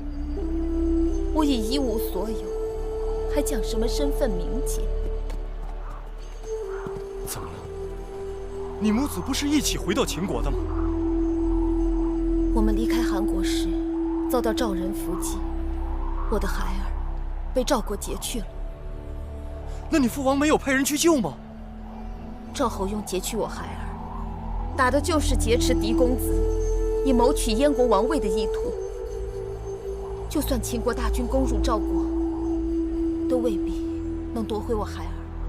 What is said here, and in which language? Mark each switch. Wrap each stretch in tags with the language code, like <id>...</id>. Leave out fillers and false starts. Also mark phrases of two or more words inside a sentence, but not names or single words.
<zh>我已一無所有，還講什麼身份名節？怎麼了？你母子不是一起回到秦國的嗎？我們離開韓國時，遭到趙人伏擊， 我的孩兒被趙國劫去了。那你父王没有派人去救吗？趙侯用劫去我孩兒，打的就是劫持嫡公子，以谋取燕国王位的意图。就算秦国大军攻入趙國，都未必能夺回我孩儿。</zh>